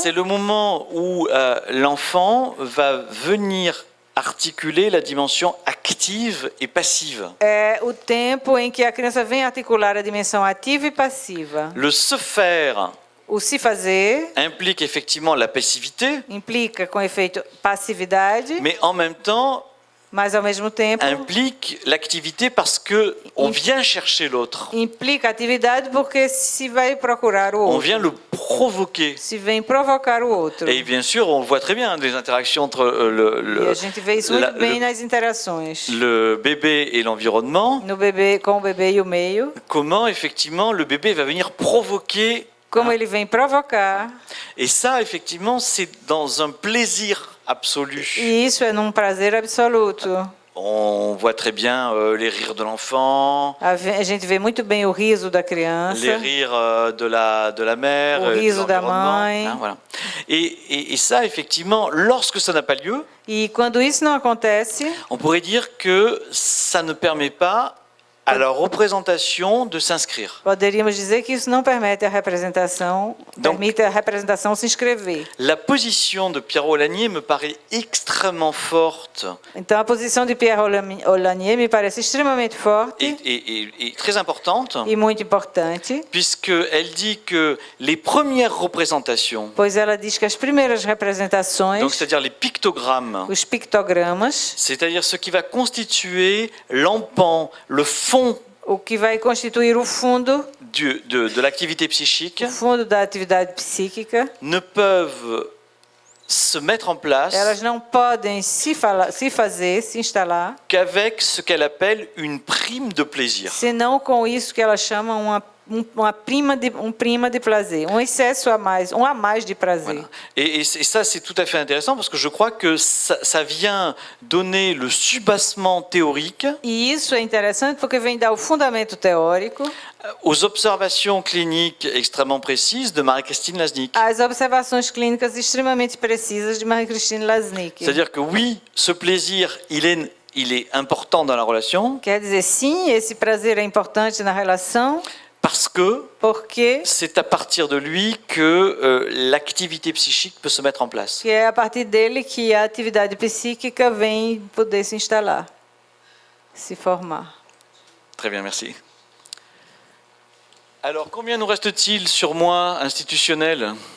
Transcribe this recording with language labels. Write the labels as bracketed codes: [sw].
[fr] c'est le moment où l'enfant va venir articuler la dimension active et passive. [pt] é o tempo em que a criança vem articular a dimensão ativa e passiva. [fr] Le se faire [pt] O se fazer [fr] implique effectivement la passivité, [pt] implica, com efeito, passividade, [fr] mais en même temps [pt] mas, ao mesmo tempo, [fr] implique l'activité parce que on vient chercher l'autre. [pt] implica atividade porque se vai procurar o [fr] On [pt] outro, [fr] vient le provoquer. [pt] se vem provocar o outro. [fr] Et bien sûr, on le voit très bien, les interactions entre [pt] E a gente vê isso muito bem nas interações. [fr] le bébé et l'environnement. [pt] No bebê, com o bebê e o meio, [fr] Comment, effectivement, le bébé va venir provoquer [pt] como ele vem provocar, [fr] Et ça, effectivement, c'est dans un plaisir absolu. [pt] e isso é num prazer absoluto. [fr] On voit très bien les rires de l'enfant, [pt] A gente vê muito bem o riso da criança, [fr] les rires de la mère, [pt] o [fr] de [pt] riso da [fr] l'environnement, [pt] mãe. [fr] hein, voilà. Et ça, effectivement, lorsque ça n'a pas lieu, [pt] E quando isso não acontece, [fr] on pourrait dire que ça ne permet pas à la représentation de s'inscrire. [pt] poderíamos dizer que isso não permite [fr] Donc- [pt] permite a representação se inscrever. [fr] La position de Pierre Olanier me paraît extrêmement forte [pt] Então a posição de Pierre Olanier me parece extremamente forte [fr] et très importante, [pt] e muito importante, [fr] puisqu'elle dit que les premières représentations, [pt] pois ela diz que as primeiras representações, [fr] donc c'est-à-dire les pictogrammes, [pt] os pictogramas, [fr] c'est-à-dire ce qui va constituer l'empan, le fond [pt] o que vai constituir o fundo [fr] de l'activité psychique, [pt] o fundo da atividade psíquica, [fr] ne peuvent se mettre en place [pt] elas não podem se instalar, [fr] qu'avec ce qu'elle appelle une prime de plaisir. [pt] senão com isso que ela chama prima de prazer, um excesso a mais, um a mais de prazer. [fr] Voilà. Et ça, c'est tout à fait intéressant parce que je crois que ça vient donner le soubassement théorique [pt] E isso é interessante porque vem dar o fundamento teórico [fr] aux observations cliniques extrêmement précises de Marie-Christine Laznick. [pt] às observações clínicas extremamente precisas de Marie-Christine Laznick. [fr] C'est-à-dire que oui, ce plaisir, il est important dans la relation [pt] Quer dizer, sim, esse prazer é importante na relação, [fr] parce que [pt] porque [fr] c'est à partir de lui que l'activité psychique peut se mettre en place. [pt] que é a partir dele que a atividade psíquica vem poder se instalar, se formar. [fr] Très bien, merci. Alors, combien nous reste-t-il sur moi institutionnel?